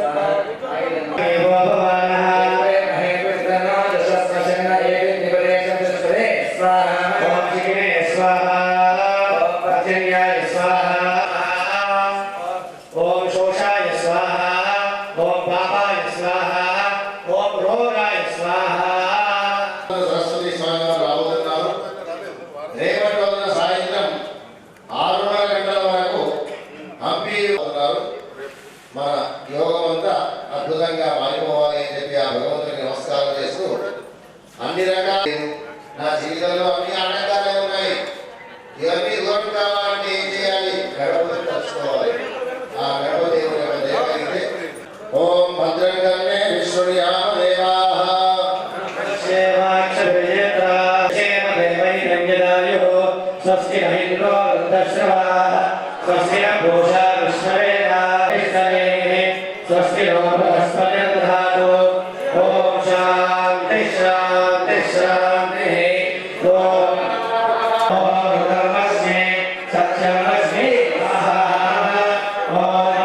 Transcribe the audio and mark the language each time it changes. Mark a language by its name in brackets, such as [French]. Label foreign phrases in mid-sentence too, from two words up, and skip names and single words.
[Sanskrit] ओम शोषाय स्वाहा ओम पापाय स्वाहा ओम रोगाय स्वाहा [Telugu] మన యోగం అంతా అద్భుతంగా మారిపోవాలి అని చెప్పి ఆ భగవంతుడికి నమస్కారం చేస్తూ అన్ని రకాల నా జీవితంలో అన్ని ఆనందాలే ఉన్నాయి. ఇవన్నీ దూరం కావాలంటే ఏం చేయాలి? గణపతిని తలుచుకోవాలి. ఆ గణపతి దేవుడి [Sanskrit] ఓం భద్రంగానే విష్ణుయామ దేవాః స్వస్తి ఇంద్రో వృద్ధశ్రవాః స్వస్తి పూషా स्वस्ति नो बृहस्पतिर्दधातु ओम शांति शांति शांति ओम धर्मस्मे सत्यमस्मे ओम